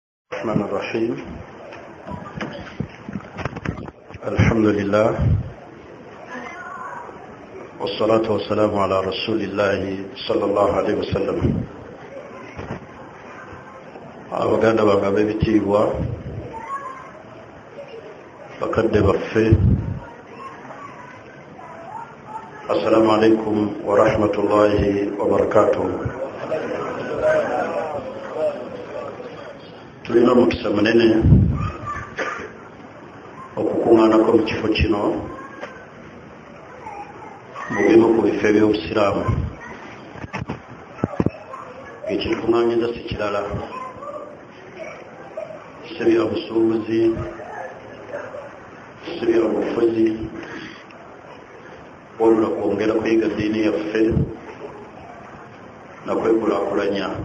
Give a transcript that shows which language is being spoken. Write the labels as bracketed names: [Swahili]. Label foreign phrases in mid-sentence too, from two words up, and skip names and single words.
[Arabic] الرحمن الرحيم. الحمد لله والصلاة والسلام على رسول الله صلى الله عليه وسلم. [Ganda] abaganda bagabe bitibwa bakadde baffe, [Arabic] السلام عليكم ورحمة الله وبركاته. [Ganda] tulina omukisa munene okukuŋŋaanako mu kifo kino mu bimu ku bifo eby'obusiraamu. ekitukuŋŋaanyiza si kirala, si bya busuubuzi, si bya bufuzi, wabula kwongera kuyiga ddiini yaffe nakwekulaakulanya.